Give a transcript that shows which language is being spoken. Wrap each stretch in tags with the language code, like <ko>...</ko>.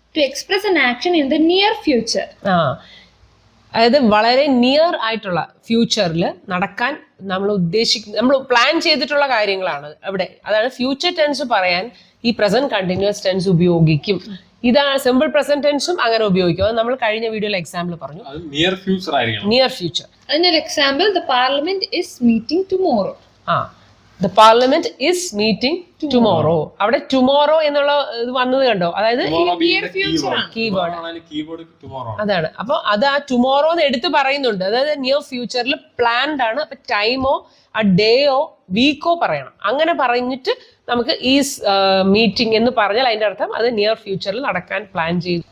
<en>to express an action in the near future.</en> <ml>അതായത് വളരെ near ആയിട്ടുള്ള ഫ്യൂച്ചറിൽ നടക്കാൻ നമ്മൾ നമ്മൾ പ്ലാൻ ചെയ്തിട്ടുള്ള കാര്യങ്ങളാണ് അവിടെ. അതാണ് ഫ്യൂച്ചർ ടെൻസ് പറയാൻ ഈ പ്രസന്റ് കണ്ടിന്യൂസ് ടെൻസ് ഉപയോഗിക്കും. ഇതാണ് സിമ്പിൾ പ്രസന്റ് ടെൻസും അങ്ങനെ ഉപയോഗിക്കും. അത് നമ്മൾ കഴിഞ്ഞ വീഡിയോയിൽ എക്സാമ്പിൾ പറഞ്ഞു. നിയർ ഫ്യൂച്ചർ ആയിരിക്കണം. Near future. അതിനൊരു example,</ml> <en>the parliament is meeting tomorrow. The parliament is meeting tomorrow.</en> <ml>അവിടെ tomorrow എന്നുള്ള ഇത് വന്നത് കണ്ടോ, അതായത് കീവേഡ് tomorrow. അതാണ്. അപ്പൊ അത് ആ ടുമോറോ എന്ന് എടുത്ത് പറയുന്നുണ്ട്, അതായത് നിയർ ഫ്യൂച്ചറിൽ പ്ലാൻഡ് ആണ്. അപ്പൊ ടൈമോ ആ ഡേയോ വീക്കോ പറയണം. അങ്ങനെ പറഞ്ഞിട്ട് നമുക്ക് ഈസ് മീറ്റിംഗ് എന്ന് പറഞ്ഞാൽ അതിന്റെ അർത്ഥം അത് നിയർ ഫ്യൂച്ചറിൽ നടക്കാൻ പ്ലാൻ ചെയ്തു.</ml>